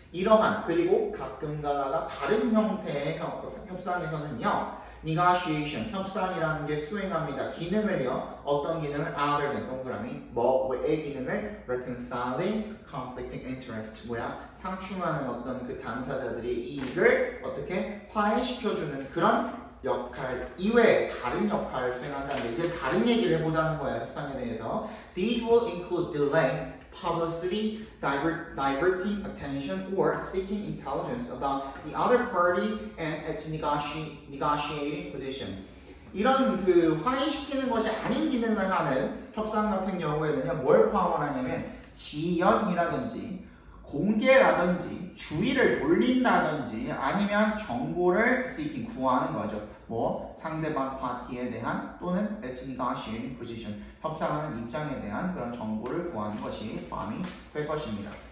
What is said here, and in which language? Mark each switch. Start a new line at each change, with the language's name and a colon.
Korean: 이러한, 그리고 가끔 가다가 다른 형태의 협상에서는요, negotiation, 협상이라는 게 수행합니다. 기능을요, 어떤 기능을?
English: other than,
Korean: 동그라미, 뭐의 기능을?
English: reconciling conflicting interest,
Korean: 상충하는 어떤 그 당사자들의 이익을 어떻게 화해시켜주는 그런 역할 이외에 다른 역할을 수행한다는, 이제 다른 얘기를 해보자는 거예요. 협상에 대해서.
English: These will include delay, publicity, diverting attention, or seeking intelligence about the other party and its negotiating position.
Korean: 이런 그 화해시키는 것이 아닌 기능을 하는 협상 같은 경우에는요, 뭘 포함하냐면 지연이라든지 공개라든지 주의를 돌린다든지 아니면 정보를 seeking 구하는 거죠. 뭐 상대방 파티에 대한 또는
English: let's negotiate position
Korean: 협상하는 입장에 대한 그런 정보를 구하는 것이 포함이 될 것입니다.